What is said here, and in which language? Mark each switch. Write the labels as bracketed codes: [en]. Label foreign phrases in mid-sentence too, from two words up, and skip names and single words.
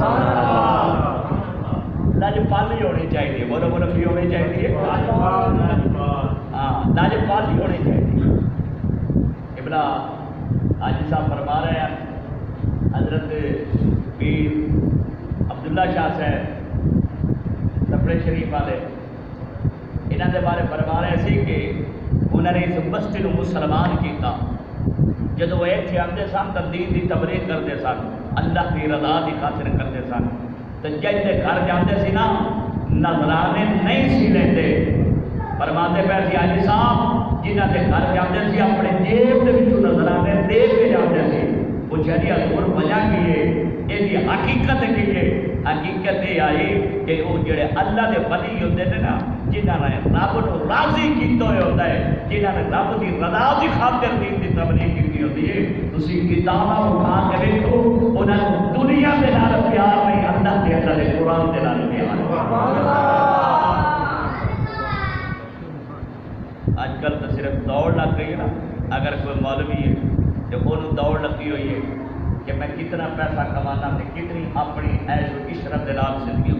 [ur] لاجپالی ہونی چاہیے بولو بولو کی ہونی چاہیے ہاں لاجپالی ہونی چاہیے ابلا حاجی صاحب فرما رہے ہیں حضرت پیر عبداللہ شاہ صاحب سپرے شریف والے انہوں نے بارے فرما رہے سی کہ انہوں نے اس بستی کو مسلمان کیتا جدو وہ اتنے آتے سن تو دین کی تبلیغ کرتے سن اللہ کی رضا کی خاطر کرتے سن تو جب گھر جاتے سی نا نذرانے نہیں سی لیتے فرماتے پہ سی حاجی صاحب جنہ کے گھر جاتے سی اپنے جیب کے نذرانے دے کے جاتے سی پوچھا جی حضور وجہ کی ہے یہ حقیقت کی ہے حقیقت یہ آئی کہ وہ جڑے اللہ کے ولی ہوتے ہیں نا جنہوں نے رب کو راضی کیتا ہوتا ہے جنہوں نے رب کی رضا کی خاطر دین کی تبلیغ کی ہوتی ہے [pa] تسی کتاباں [ur] اٹھا کے دیکھو انہوں نے دنیا کے نال پیار نہیں اللہ کے اللہ کے قرآن کے نال پیار آج کل تو صرف دوڑ لگ گئی ہے نا اگر کوئی مولوی ہے تو انہوں دوڑ لگی ہوئی ہے کہ میں کتنا پیسہ کمانا تے کتنی اپنی عیش و عشرت [pa] دے نال [ur] زندگی